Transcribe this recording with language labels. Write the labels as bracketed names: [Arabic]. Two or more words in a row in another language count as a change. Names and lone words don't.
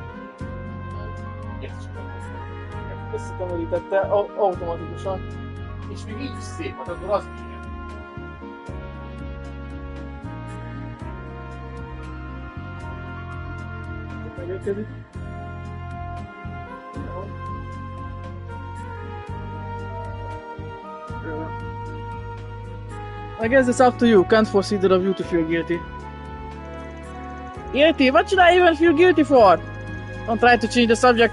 [Hungarian] Ezt is köszönöm. Összetömörítette automatikusan. És még így is szép, hát akkor az milyen. Megérkezik. [English] I guess it's up to you. Can't force either of you to feel guilty. Guilty? What should I even feel guilty for? Don't try to change the subject.